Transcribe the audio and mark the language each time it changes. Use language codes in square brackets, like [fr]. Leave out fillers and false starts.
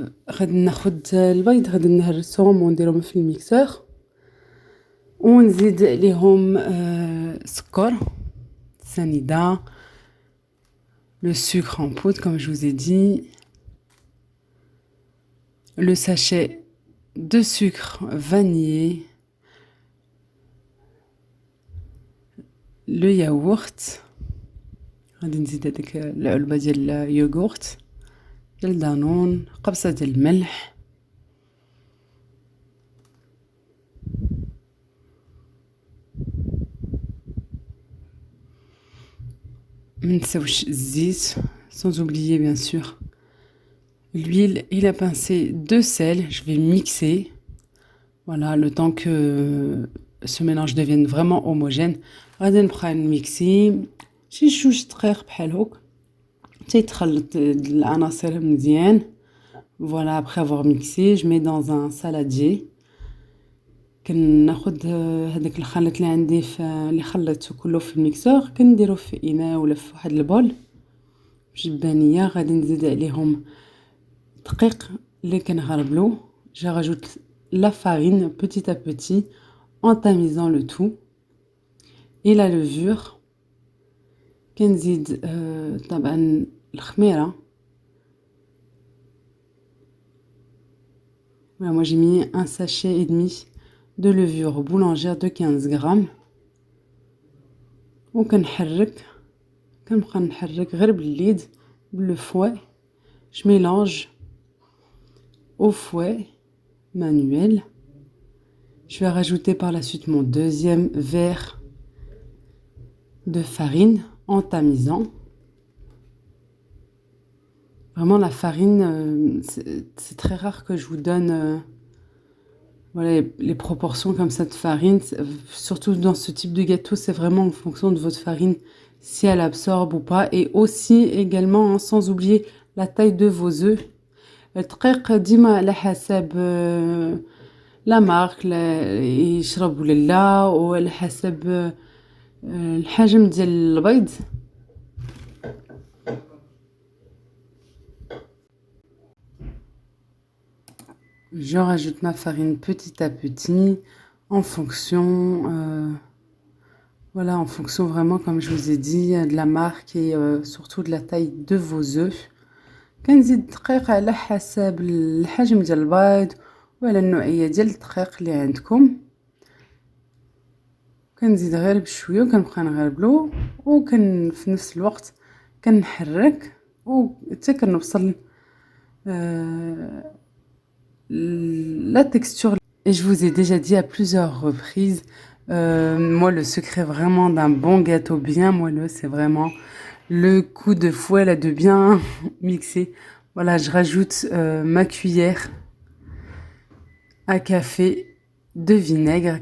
[ar] غادي ناخد البيض، غادي نهرسهم ونديرهم في الميكسور ونزيد عليهم سكر سنيدة، [fr] le sucre en poudre comme je vous ai dit, le sachet de sucre vanillé, le yaourt. [ar] غادي نزيد هذيك العلبة ديال اليوغورت ديال دانون، قبصة ديال الملح، منساوش الزيت، [fr] sans oublier bien sûr l'huile et la pincée de sel. Je vais mixer, voilà, le temps que ce mélange devienne vraiment homogène. [ar] غادي نبقى نميكسي شي 2 دقائق بحال هوك تيتخلط العناصر مزيان. [fr] Voilà, après avoir mixé, je mets dans un saladier. [ar] كناخد هذاك الخليط اللي عندي اللي خلطته كله في الميكسور، كنديرو في اناء ولا في واحد البول بجبانيه. غادي نزيد عليهم دقيق اللي كنغربلو. [fr] Je rajoute la farine petit à petit en tamisant le tout. et la levure. [ar] كنزيد طبعا الخميرة. [fr] Voilà, moi j'ai mis un sachet et demi de levure boulangère de 15 grammes. [ar] وكنحرك كنبقى نحرك غير باليد باللو فouet. [fr] Je mélange au fouet manuel. Je vais rajouter par la suite mon deuxième verre de farine en tamisant. Vraiment la farine, c'est très rare que je vous donne voilà, les proportions comme ça de farine. Surtout dans ce type de gâteau, c'est vraiment en fonction de votre farine, si elle absorbe ou pas. Et aussi également, hein, sans oublier la taille de vos œufs. [ar] الدقيق ديما على حسب لا مارك يشرب ولا لا وعلى حسب الحجم ديال البيض. [fr] Je rajoute ma farine petit à petit en fonction voilà, en fonction vraiment comme je vous ai dit de la marque et surtout de la taille de vos œufs. [ar] كنزيد الدقيق على حسب الحجم ديال البيض وعلى النوعيه ديال الدقيق اللي عندكم. كنزيد غير بشويه وكنبقى نغربلو في نفس الوقت كنحرك حتى كنوصل la texture. [fr] Et je vous ai déjà dit à plusieurs reprises, moi le secret vraiment d'un bon gâteau bien moelleux, c'est vraiment le coup de fouet là, de bien mixer. Voilà, je rajoute ma cuillère à café de vinaigre.